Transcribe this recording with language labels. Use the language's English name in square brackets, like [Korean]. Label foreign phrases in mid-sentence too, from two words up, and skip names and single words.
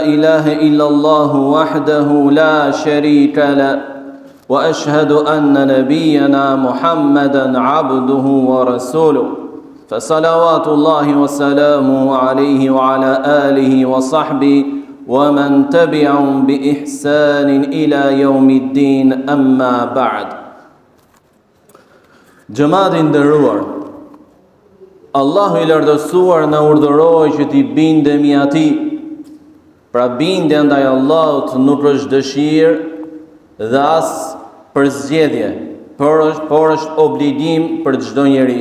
[Arabic] إله إلا الله وحده لا شريك له وأشهد أن نبينا محمدا عبده ورسوله فصلوات الله وسلامه عليه وعلى آله وصحبه ومن تبعهم بإحسان إلى يوم الدين أما بعد [Albanian] Gjëmatin nderuar, Allahu i lartësuar na urdhëroi që t'i bindemi atij. Pra bindja ndaj Allahut nuk është dëshirë dhe as përzgjedhje, por është obligim për çdo njeri.